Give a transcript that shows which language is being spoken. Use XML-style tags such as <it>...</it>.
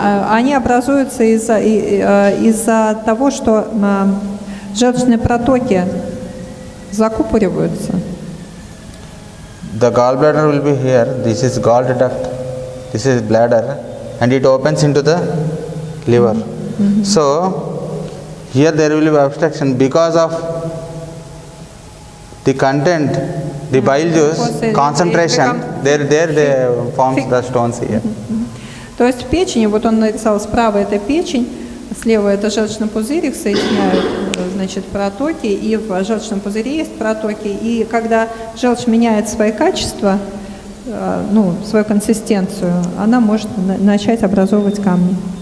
<ru>Они образуются из-за того, что желчные протоки закупориваются.</ru> <en>The gallbladder will be here. This is gall duct. This is bladder, and it opens into the liver. So here there will be obstruction because of the content, the bile juice concentration. There forms the stones here.</en> <ru>То есть в печени, вот он нарисовал справа это печень, слева это желчный пузырь, их соединяют, значит, протоки, и в желчном пузыре есть протоки, и когда желчь меняет свои качества, ну, свою консистенцию, она может начать образовывать камни.</ru>